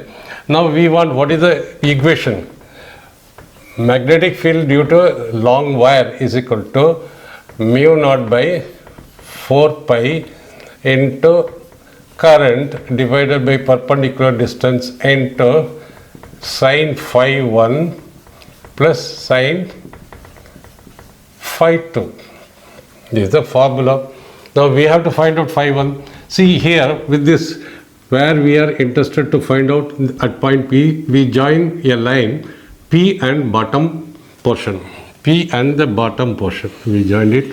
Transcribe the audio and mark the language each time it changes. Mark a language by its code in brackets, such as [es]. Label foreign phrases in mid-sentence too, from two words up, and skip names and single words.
[en] Now we want, what is the equation? Magnetic field due to long wire is equal to mu naught by 4 pi into current divided by perpendicular distance into sine phi 1 plus sine phi 2. This is the formula. Now we have to find out phi 1. See here with this, where we are interested to find out at point P, we join a line P and bottom portion. P and the bottom portion. We joined it.